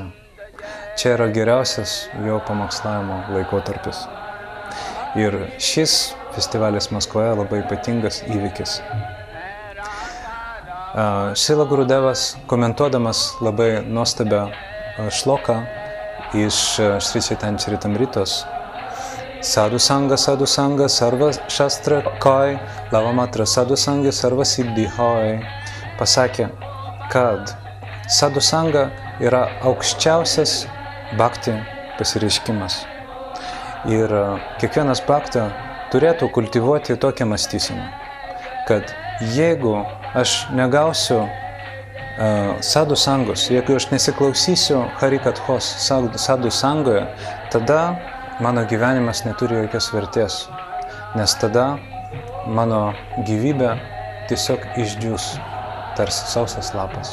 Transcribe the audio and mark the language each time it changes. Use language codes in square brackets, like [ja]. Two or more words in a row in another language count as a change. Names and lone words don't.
[lt] Čia yra geriausias jo pamokslavimo laikotarpis. Ir šis festivalis Maskvoje labai ypatingas įvykis. Šila Gurudevas, komentuodamas labai nuostabią šloką iš Šri Chaitanya Charitamritos, [bn] সাধু সঙ্গ, সর্ব শাস্ত্র কয়, লবমাত্র সাধু সঙ্গ, সর্ব সিদ্ধি হয়, [lt] pasakė, kad [bn] সাধু সঙ্গ [lt] yra aukščiausias bhakti pasireiškimas. Ir kiekvienas bhakta turėtų kultivuoti tokią mąstyseną, kad jeigu aš negausiu sadhu sangos, jeigu aš nesiklausysiu harikathos sadhu sangoje, tada mano gyvenimas neturi jokios vertės, nes tada mano gyvybė tiesiog išdžius, tarsi sausas lapas.